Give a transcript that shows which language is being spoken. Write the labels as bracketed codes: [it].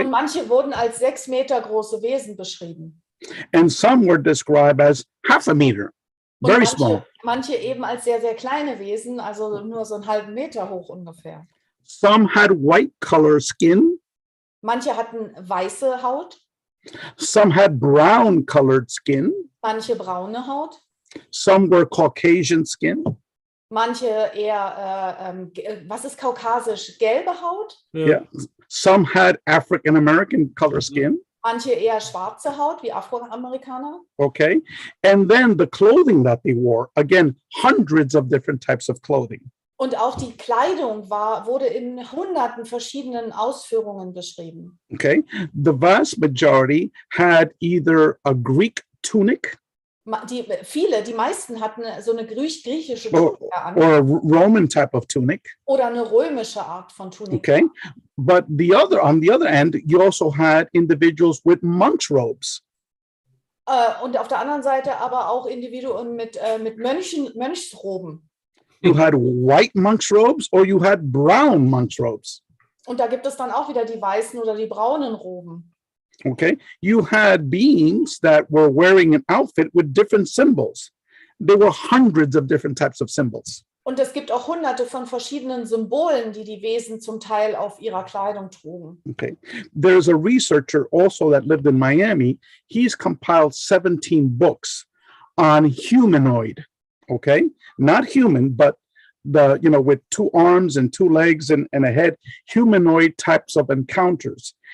[de] Und manche wurden als 6 Meter große Wesen beschrieben. [en] And some were described as half a meter, very small. [de] Manche eben als sehr, sehr kleine Wesen, also nur so einen halben Meter hoch ungefähr. [en] Some had white color skin. [de] Manche hatten weiße Haut. [en] Some had brown colored skin. [de] Manche braune Haut. [en] Some were Caucasian skin. [de] Manche eher, was ist kaukasisch? Gelbe Haut? [en] Yeah. Some had African American color skin. [de] Manche eher schwarze Haut, wie Afroamerikaner. [en] Okay. And then the clothing that they wore, again, hundreds of different types of clothing. [de] Und auch die Kleidung wurde in hunderten verschiedenen Ausführungen beschrieben. [en] Okay. The vast majority had either a Greek tunic [de] Die meisten hatten so eine griechische [en] or [de] Tunike an [en] a Roman type of tunic. [de] oder eine römische Art von Tunik. [en] Okay. But on the other end, you also had individuals with monks' robes. [de] Und auf der anderen Seite aber auch Individuen mit Mönchsroben. [en] You had white monks' robes or you had brown monks' robes. [de] Und da gibt es dann auch wieder die weißen oder die braunen Roben. [en] Okay. You had beings that were wearing an outfit with different symbols. There were hundreds of different types of symbols. [de] Und es gibt auch hunderte von verschiedenen Symbolen, die die Wesen zum Teil auf ihrer Kleidung trugen. [en] Okay. There's a researcher also that lived in Miami. He's compiled 17 books on humanoid. Okay. Not human, but with two arms and two legs and a head, humanoid types of encounters.